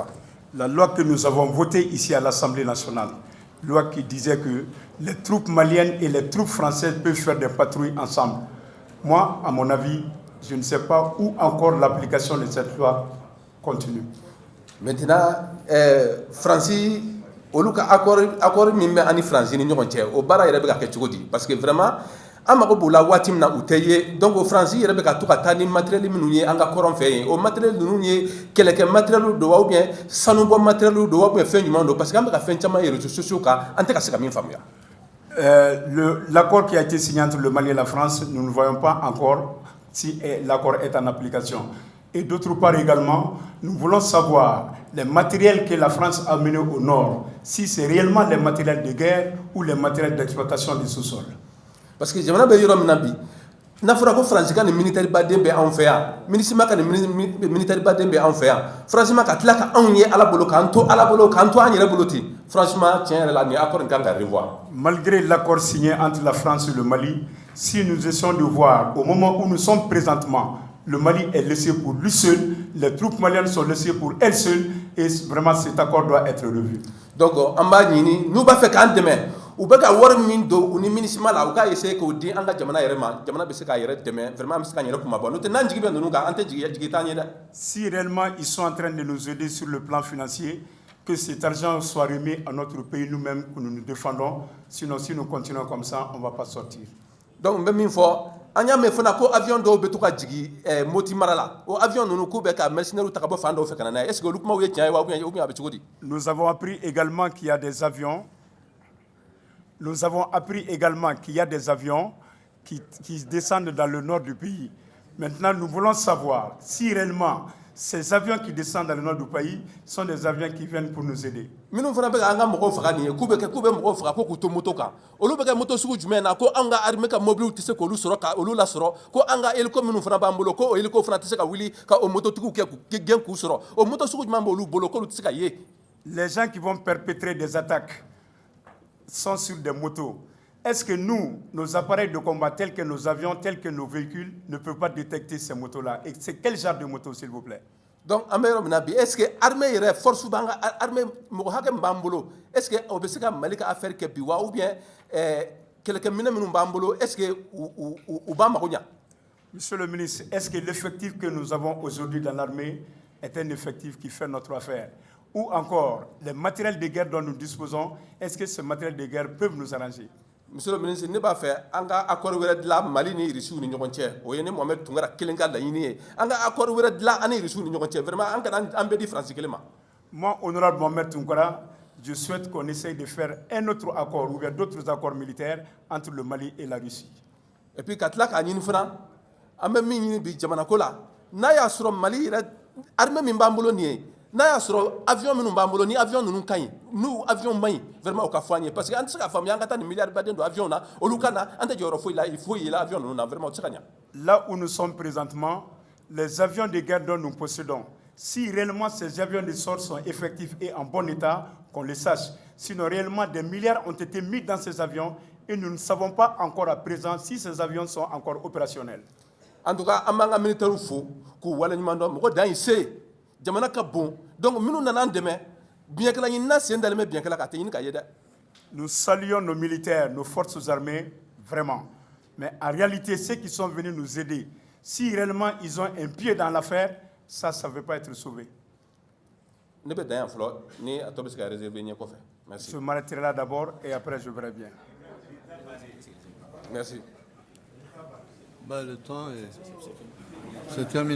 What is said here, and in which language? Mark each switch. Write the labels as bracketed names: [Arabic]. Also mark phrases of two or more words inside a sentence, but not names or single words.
[French] La loi que nous avons votée ici à l'Assemblée nationale, loi qui disait que les troupes maliennes et les troupes françaises peuvent faire des patrouilles ensemble. Moi, à mon avis, je ne sais pas où encore l'application de cette loi continue. Maintenant, Francis, au lieu accord même en France, [Bambara] ni ɲɔgɔn cɛ o baara yɛrɛ bɛ ka kɛ cogo di [French] parce que vraiment [Bambara] an mago b'o la waati min na u tɛ ye donc o Francis yɛrɛ bɛ ka to ka taa ni matériel minnu ye an ka kɔrɔn fɛ yen o matériel ninnu ye kɛlɛkɛ matériel don wa [French] ou bien [Bambara] sanubɔ matériel don wa [French] ou bien [Bambara] fɛn ɲuman don [French] parce que [Bambara] an bɛ ka fɛn caman ye [French] réseaux sociaux [Bambara] kan an tɛ ka se ka min faamuya. [French] L'accord qui a été signé entre le Mali et la France, nous ne voyons pas encore si l'accord est en application. Et d'autre part également, nous voulons savoir les matériels que la France a menés au nord, si c'est réellement les matériels de guerre ou les matériels d'exploitation du sous-sol. Parce que [Bambara] jamana bɛ yɔrɔ min na bi n'a fɔra ko France ka nin militaire baden bɛ anw fɛ yan MINUSMA ka nin militaire baden bɛ anw fɛ yan franchement ka tila ka anw ye Ala bolo k'an to Ala bolo k'an to an yɛrɛ bolo ten franchement tiɲɛ yɛrɛ la nin accord in kan ka revoir. [French] Malgré l'accord signé entre la France et le Mali, si nous essayons de voir au moment où nous sommes présentement, le Mali est laissé pour lui seul, les troupes maliennes sont laissées pour elles seules et vraiment cet accord doit être revu. [Bambara] Donc an b'a ɲini n'u b'a fɛ k'an dɛmɛ u bɛ ka wari min don u ni MINUSMA la u k'a essayer k'o di an ka jamana yɛrɛ ma jamana bɛ se k'a yɛrɛ dɛmɛ vraiment an bɛ se k'an yɛrɛ kuma bɔ n'o tɛ n'an jigi bɛ ninnu kan an tɛ jigi t'an ye dɛ. [French] Si réellement ils sont en train de nous aider sur le plan financier, que cet argent soit remis à notre pays nous-mêmes que nous nous défendons, sinon si nous continuons comme ça, on ne va pas sortir. [Bambara] Donc n bɛ min fɔ an y'a mɛn fana ko avion dɔw bɛ to ka jigin Moti mara la o avion ninnu k'u bɛ ka mercenaires ta ka bɔ fan dɔw fɛ ka na n'a ye [French] est ce que [Bambara] olu kumaw ye tiɲɛ ye wa [French] ou bien [Bambara] a bɛ cogo di. [French] Nous avons appris également qu'il y a des avions. Nous avons appris également qu'il y a des avions qui descendent dans le nord du pays. Maintenant, nous voulons savoir si réellement ces avions qui descendent dans le nord du pays sont des avions qui viennent pour nous aider. [Bambara] Minnu fana bɛ an ka mɔgɔw faga nin ye k'u bɛ mɔgɔw faga ko k'u to moto kan olu bɛ kɛ moto sugu jumɛn na ko an ka armée ka mobiliw tɛ se k'olu sɔrɔ ka olu lasɔrɔ ko an ka hélico minnu fana b'an bolo ko o hélico fana tɛ se ka wuli ka o mototigiw kɛ k'u gɛn k'u sɔrɔ o moto sugu jumɛn b'olu bolo k'olu tɛ se ka ye. [French] Les gens qui vont perpétrer des attaques sont sur des motos. Est-ce que nous, nos appareils de combat tels que nos avions, tels que nos véhicules, ne peuvent pas détecter ces motos-là? Et c'est quel genre de moto, s'il vous plaît? [Bambara] Donc an bɛ yɔrɔ min na bi [French] est ce que armée [Bambara] yɛrɛ force b'an ka armée mɔgɔ hakɛ min b'an bolo [French] est ce que [Bambara] o bɛ se ka Mali ka affaire kɛ bi wa [French] ou bien [Bambara] kɛlɛkɛminɛ minnu b'an bolo [French] est ce que [Bambara] u b'an mago ɲa. [French] Monsieur le ministre, est-ce que l'effectif que nous avons aujourd'hui dans l'armée est un effectif qui fait notre affaire? Ou encore, les matériels de guerre dont nous disposons, est-ce que ces matériels de guerre peuvent nous arranger? Monsieur le ministre [Bambara] ne b'a fɛ an ka accord wɛrɛ dilan Mali ni Russie ni ɲɔgɔn cɛ o ye ne Mohamed Tunkara kelen ka laɲini ye an ka accord wɛrɛ dilan an ni Russie ni ɲɔgɔn cɛ vraiment an kana an bɛɛ di France kelen ma. [French] Moi, honorable Mohamed Tunkara, je souhaite qu'on essaye de faire un autre accord ou bien d'autres accords militaires entre le Mali et la Russie. Et puis [Bambara] ka tila k'a ɲini fana an bɛ min ɲini bi jamana ko la n'a y'a sɔrɔ Mali yɛrɛ armée min b'an bolo nin ye n'a y'a sɔrɔ avion minnu b'an bolo ni avion ninnu ka ɲi n'u avion man ɲi vraiment o ka fɔ an ye [French] parce que [Bambara] an tɛ se ka faamuya an ka taa nin milliard baden don avion na olu ka na an tɛ jɔyɔrɔ foyi ye la avion ninnu na vraiment o tɛ se ka ɲa. [French] Là où nous sommes présentement, les avions de guerre dont nous possédons, si réellement ces avions de sorte sont effectifs et en bon état, qu'on le sache. Sinon réellement des milliards ont été mis dans ces avions et nous ne savons pas encore à présent si ces avions sont encore opérationnels. En tout cas [Bambara] an b'an ka militaires fo k'u waleɲuman dɔn mɔgɔ dan y'i se jamana ka bon donc minnu nana an dɛmɛ biɲɛkɛla ɲinina sen dalen bɛ biɲɛkɛla ka a tɛ ɲini ka ye dɛ. [French] Nous saluons nos militaires, nos forces armées, vraiment. Mais en réalité, ceux qui sont venus nous aider, si réellement ils ont un pied dans l'affaire, ça ne veut pas être sauvé. [Bambara] Ne bɛ dan yan fɔlɔ ni a tɔ bɛ se ka réserver ɲɛ kɔfɛ. [French] Merci. Je m'arrêterai là d'abord et après je verrai bien. Merci. Le temps est... c'est terminé.